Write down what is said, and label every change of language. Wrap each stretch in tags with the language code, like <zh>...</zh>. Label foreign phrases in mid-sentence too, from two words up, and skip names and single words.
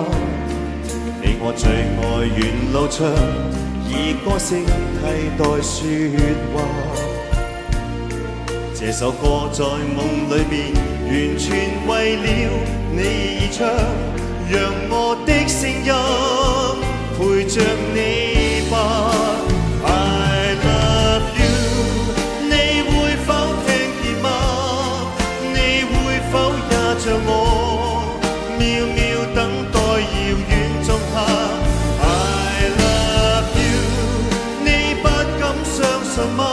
<yue>你我最愛沿路唱，以歌聲替代説話。這首歌在夢裏面，完全為了你而唱，讓我的聲音陪着你吧。</yue> <en>I love you，</en> <yue>你會否聽見嗎？你會否也像我，渺渺等待遙遠種下。</yue> <en>I love you，</en> <yue>你不敢相信嗎？</yue>